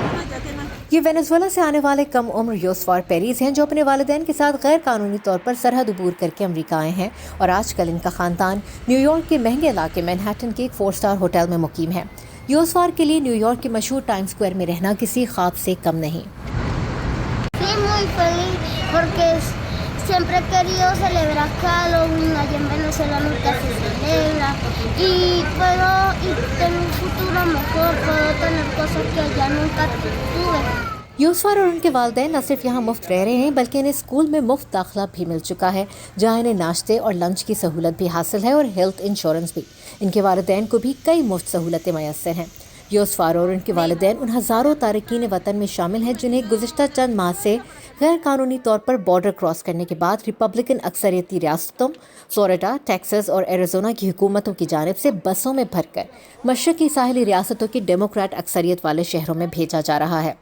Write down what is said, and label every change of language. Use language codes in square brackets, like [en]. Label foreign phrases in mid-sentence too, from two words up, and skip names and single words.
[ur] یہ وینزویلا سے آنے والے کم عمر یوسفار پیریز ہیں، جو اپنے والدین کے ساتھ غیر قانونی طور پر سرحد عبور کرکے امریکہ آئے ہیں اور آج کل ان کا خاندان نیویارک کے مہنگے علاقے مین ہٹن کے ایک [en] 4 star hotel [ur] میں مقیم ہے. یوسفار کے لیے نیویارک کے مشہور ٹائم اسکوائر میں رہنا کسی خواب سے کم نہیں. [es] Porque siempre he querido celebrar Halloween, allá en Venezuela nunca se celebra y tener un futuro mejor, puedo tener cosas que allá nunca tuve. [ur] یوسفار اور ان کے والدین نہ صرف یہاں مفت رہ رہے ہیں، بلکہ انہیں اسکول میں مفت داخلہ بھی مل چکا ہے، جہاں انہیں ناشتے اور لنچ کی سہولت بھی حاصل ہے اور [en] health insurance [ur] भी। ان کے والدین کو بھی کئی مفت سہولتیں میسر ہیں۔ یوسفار اور ان کے والدین ان ہزاروں تارکین وطن میں شامل ہیں جنہیں گزشتہ چند ماہ سے غیر قانونی طور پر [en] border cross [ur] کرنے کے بعد ریپبلکن اکثریتی ریاستوں فلوریڈا، ٹیکساس اور ایریزونا کی حکومتوں کی جانب سے بسوں میں بھر کر مشرقی ساحلی ریاستوں کی ڈیموکریٹ اکثریت والے شہروں میں بھیجا جا رہا ہے.